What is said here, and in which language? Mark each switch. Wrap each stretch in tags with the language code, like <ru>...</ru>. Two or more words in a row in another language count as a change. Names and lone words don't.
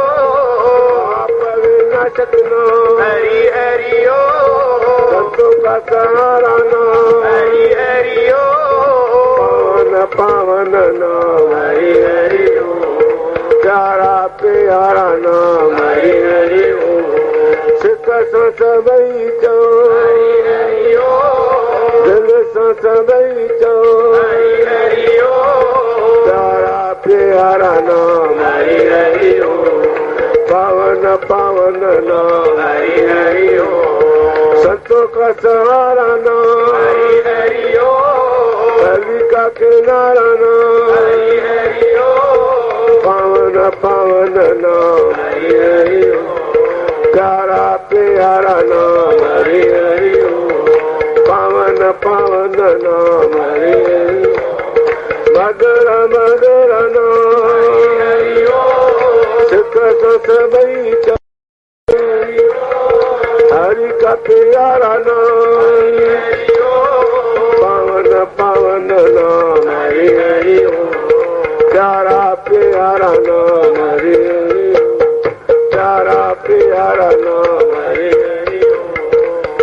<sd>ओम विनाशक नाम हरि हरि ओम</sd> <hi>संतों का सहारा नाम</hi> <sd>हरि हरि ओम पावन पावन नाम हरि हरि ओम चारा प्यारा नाम हरि हरि ओम सिक सां सभई चओ हरि हरि ओम दिल सां सभई चओ हरि हरि ओम चारा प्यारा नाम हरि हरि ओम पावन पावन नाम हरि हरि ओम</sd> <hi>संतों का सहारा नाम</hi> <sd>हरि हरि ओम</sd> <hi>हरि का किनारा नाम</hi> <sd>हरि हरि ओम पावन पावन नाम हरि हरि ओम चारा प्यारा नाम हरि हरि ओम पावन पावन नाम हरि हरि ओम मधुर मधुर नाम हरि हरि ओम सिक सभई चओ</sd> <hi>हरि का प्यारा नाम</hi> <sd>पावन पावन नाम हरि हरि ओम चारा प्यारा नाम हरि हरि ओम चारा प्यारा नाम हरि हरि ओम</sd>